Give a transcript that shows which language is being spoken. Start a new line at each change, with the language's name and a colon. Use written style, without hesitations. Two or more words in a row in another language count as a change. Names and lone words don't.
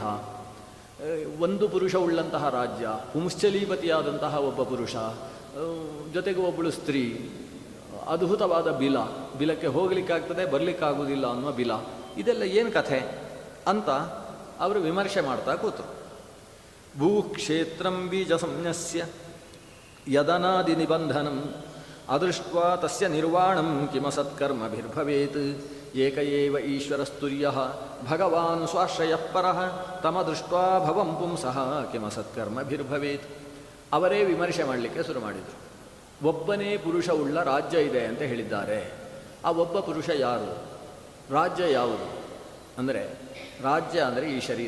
Kannada: ಒಂದು ಪುರುಷ ಉಳ್ಳಂತಹ ರಾಜ್ಯ, ಪುಂಶ್ಚಲೀಪತಿಯಾದಂತಹ ಒಬ್ಬ ಪುರುಷ, ಜೊತೆಗೆ ಒಬ್ಬಳು ಸ್ತ್ರೀ, ಅದ್ಭುತವಾದ ಬಿಲಕ್ಕೆ ಹೋಗಲಿಕ್ಕಾಗ್ತದೆ ಬರಲಿಕ್ಕಾಗುವುದಿಲ್ಲ ಅನ್ನುವ ಬಿಲ, ಇದೆಲ್ಲ ಏನು ಕಥೆ ಅಂತ ಅವರು ವಿಮರ್ಶೆ ಮಾಡ್ತಾ ಕೂತರು.
Sanskrit: ಭೂಕ್ಷೇತ್ರಂ ಬೀಜ ಸಂನ್ಯಸ್ಯ ಯದನಾದಿ ನಿಬಂಧನಂ ಅದೃಷ್ಟ್ವಾ ತಸ್ಯ ನಿರ್ವಾಣಂ ಕಿಮಸತ್ಕರ್ಮಭಿರ್ಭವೇತ್ ಏಕ ಏವ ಈಶ್ವರಸ್ತುರ್ಯಃ ಭಗವಾನ್ ಸ್ವಾಶ್ರಯಃ ಪರಃ ತಮದೃಷ್ಟ್ವಾ ಭವಂ ಪುಂಸಃ ಕಿಮಸತ್ಕರ್ಮಭಿರ್ಭವೇತ್.
Kannada: ಅವರೇ ವಿಮರ್ಶೆ ಮಾಡಲಿಕ್ಕೆ ಶುರು ಮಾಡಿದರು. ಒಬ್ಬನೇ ಪುರುಷ ಉಳ್ಳ ರಾಜ್ಯ ಇದೆ ಅಂತ ಹೇಳಿದ್ದಾರೆ. ಆ ಒಬ್ಬ ಪುರುಷ ಯಾರು? ರಾಜ್ಯ ಯಾವುದು ಅಂದರೆ, ರಾಜ್ಯ ಅಂದರೆ ಈ ಶರೀರ.